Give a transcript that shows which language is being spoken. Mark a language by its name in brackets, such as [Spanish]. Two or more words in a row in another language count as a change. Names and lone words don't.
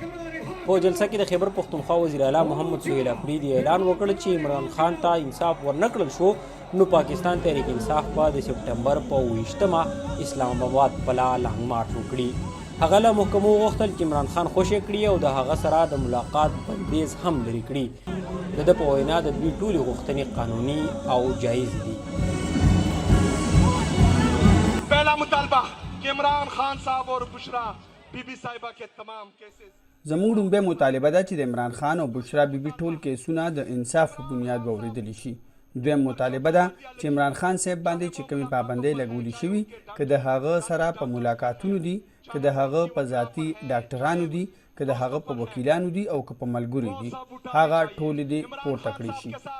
[Pashto] په جلسه کې د خیبر پښتونخوا وزیر اعلی محمد سهیل افریدي اعلان وکړ چې عمران خان ته انصاف ورنکړل شو نو پاکستان تحریک انصاف به د سپټمبر په 28مه اسلام آباد په لاره لانګ مارچ وکړي. هغه له محکمو وغوښتل چې عمران خان خوشي کړي او د هغه سره د ملاقات بندیز هم لرې کړي. د ده په وینا د دوی ټولې غوښتنې قانوني او جایز دي. [Urdu] پہلا مطالبہ کہ عمران خان صاحب اور بشرا بی بی صاحبہ کے تمام کیسز [Pashto] زموږ لومبۍ مطالبه ده چې د عمران خان او بشرا بیبي ټول کیسونه د انصاف په بنیاد واورېدلی شي. دویم مطالبه ده چې عمران خان صاحب باندې چې کومې پابندۍ لګولې شوي که د هغه سره په ملاقاتونو دي، که د هغه په ذاتي ډاکټرانو دي، که د هغه په وکیلانو دي او که په ملګرو دي، هغه ټولې دې پورته کړی شي.